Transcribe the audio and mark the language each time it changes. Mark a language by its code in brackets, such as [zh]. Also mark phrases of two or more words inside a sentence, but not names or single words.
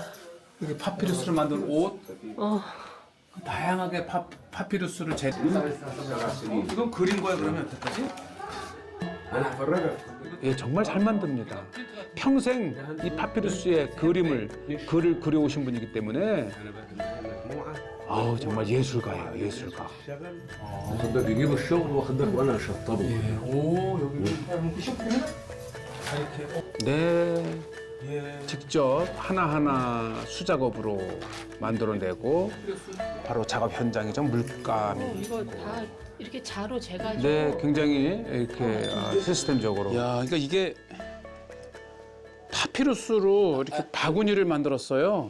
[ko] 이게 파피루스로 만든 옷, 다양하게 파피루스를 이건 그린 거야 그러면 어떡하지? 예, 정말 잘 만듭니다. 평생 이 파피루스의 글을 그려오신 분이기 때문에 아우 정말 예술가예요, 예술가. [ar] ده بيجيبوا الشغل واخد بالك وانا اشطبه. [ko] 네, 직접 하나하나 수작업으로 만들어내고 바로 작업 현장이죠, 물감이. 이거 다 이렇게 자로 재가지고. 네, 굉장히 이렇게 시스템적으로. 야, 그러니까 이게 파피루스로 이렇게 바구니를 만들었어요.